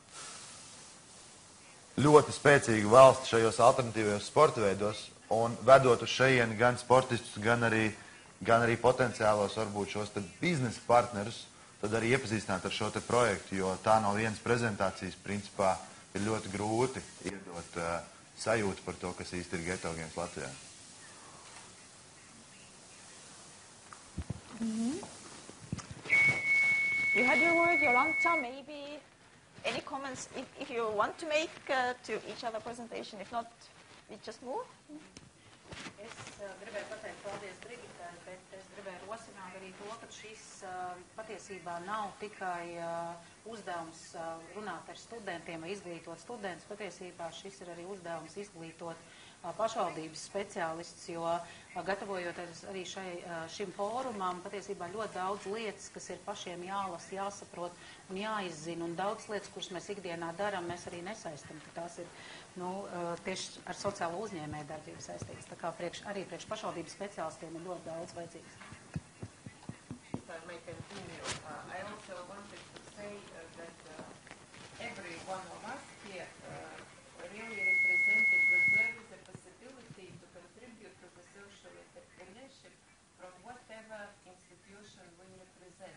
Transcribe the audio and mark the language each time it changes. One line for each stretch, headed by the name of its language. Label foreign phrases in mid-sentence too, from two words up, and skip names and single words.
Latvian: ļoti spēcīgu valsti šajos alternatīvajos sporta veidos un vedot uz šejieni gan sportistus, gan arī potenciālos varbūt šos biznesa partnerus, tad arī iepazīstināt ar šo projektu, jo tā no vienas prezentācijas principā ir ļoti grūti iedot sajūtu par to, kas īsti ir Ghetto Games Latvijā. Mm-hmm.
English: You had your word, Jolanta, maybe any comments if you want to make to each other presentation. If not, we just move.
Latvian: Es gribēju pateikt paldies Brigitai, bet es gribēju rosināt arī to, ka šis patiesībā nav tikai uzdevums runāt ar studentiem vai izglītot studentus. Patiesībā šis ir arī uzdevums izglītot pašvaldības speciālistus, jo gatavojoties arī šim fórumam, patiesībā ļoti daudz lietas, kas ir pašiem jālasa, jāsaprot un jāizzina, un daudz lietas, kuras mēs ikdienā darām, mēs arī nesaistam, ka tās ir tieši ar sociālo uzņēmēju darbību saistītas. Tā kā arī priekš pašvaldības speciālistiem ir ļoti daudz vajadzīgs.
English: I also wanted to say that every one of us here really represented that there is a possibility to contribute to the social entrepreneurship from whatever institution we represent.